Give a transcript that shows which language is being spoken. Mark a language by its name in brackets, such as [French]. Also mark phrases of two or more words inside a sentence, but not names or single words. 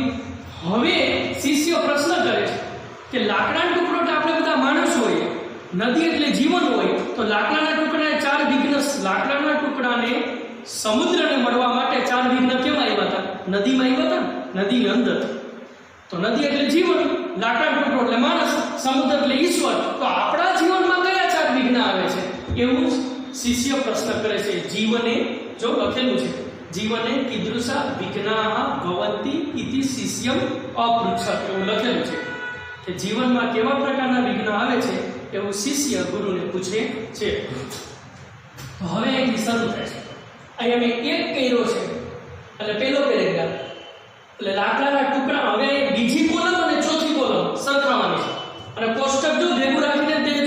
[Gujarati] હવે શિષ્ય પ્રશ્ન કરે છે કે લાકડાનો ટુકડો એટલે આપણે બધા માણસ હોય, નદી એટલે જીવન હોય, તો લાકડાના ટુકડાને 4 વિઘ્ન, લાકડાના ટુકડાને સમુદ્રને મળવા માટે 4 વિઘ્ન કેમ આવ્યા હતા? નદીમાં આવ્યા હતા, નદીની અંદર। તો નદી એટલે જીવન, લાકડાનો ટુકડો એટલે માણસ, સમુદ્ર એટલે ઈશ્વર। તો આપણા જીવનમાં કયા 4 વિઘ્ન આવે છે? એવું શિષ્ય પ્રશ્ન કરે છે। જીવને, જો લખેલું છે, જીવને [Sanskrit] कीदृशा विघ्नाः भवन्ति इति शिष्यम अपृच्छत्, [Gujarati] એવું લખેલું છે કે જીવનમાં કેવા પ્રકારના વિઘ્ન આવે છે એવું શિષ્ય ગુરુને પૂછે છે। તો હવે અહીંથી શરૂ થાય છે। અહીંયા મેં એક કર્યો છે એટલે પહેલો પેરેગ્રાફ, એટલે લાકડાના ટુકડા। હવે બીજી કોલમ અને ચોથી કોલમ સરખાવવાની છે અને કોષ્ટક જો ભેગું રાખીને દેજો।